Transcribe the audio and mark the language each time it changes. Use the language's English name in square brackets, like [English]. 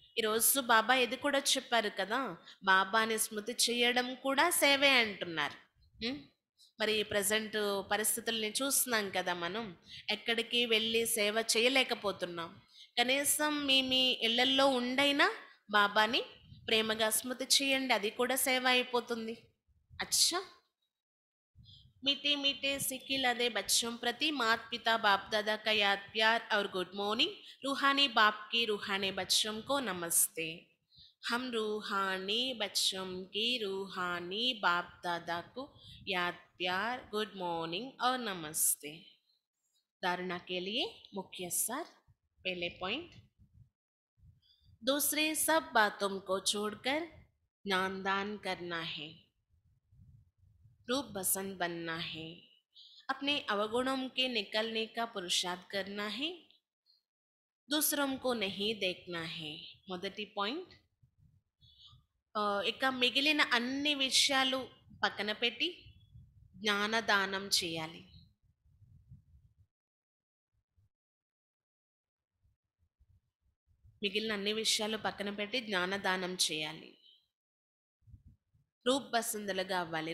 [Telugu] ఈరోజు బాబా ఇది కూడా చెప్పారు కదా, బాబాని స్మృతి చేయడం కూడా సేవే అంటున్నారు. ఉం? మరి ప్రజెంట్ పరిస్థితుల్ని చూస్తున్నాం కదా, మనం ఎక్కడికి వెళ్ళి సేవ చేయలేకపోతున్నాం. కనీసం మీ మీ ఇళ్లల్లో ఉండైనా బాబాని ప్రేమగా స్మృతి చేయండి, అది కూడా సేవ అయిపోతుంది. [Hindi] अच्छा, मीठे मीठे सिक्के लदे बच्चों प्रति माता पिता बाप दादा का याद प्यार और गुड मॉर्निंग। रूहानी बाप के रूहानी बच्चों को नमस्ते। हम रूहानी बच्चों की रूहानी बाप दादा को याद प्यार गुड मॉर्निंग और नमस्ते। धारणा के लिए मुख्य सार। पहले पॉइंट, दूसरे सब बातों को छोड़कर ज्ञान दान करना है, रूप बसंत बनना है, अपने अवगुणों के निकलने का पुरुषार्थ करना है, दूसरों को नहीं देखना है। [Telugu] మొదటి పాయింట్, ఇక మిగిలిన అన్ని విషయాలు పక్కన పెట్టి జ్ఞానదానం చేయాలి. మిగిలిన అన్ని విషయాలు పక్కన పెట్టి జ్ఞానదానం చేయాలి. రూప్ బసందులుగా అవ్వాలి.